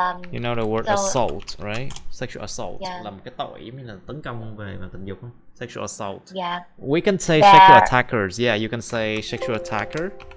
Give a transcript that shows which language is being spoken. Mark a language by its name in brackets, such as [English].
[English] You know the word assault, right? [Vietnamese] Sexual assault là một cái tội giống như là tấn công về mặt tình dục không? [English] Sexual assault. Yeah. We can say sexual attackers. Yeah, you can say sexual attacker.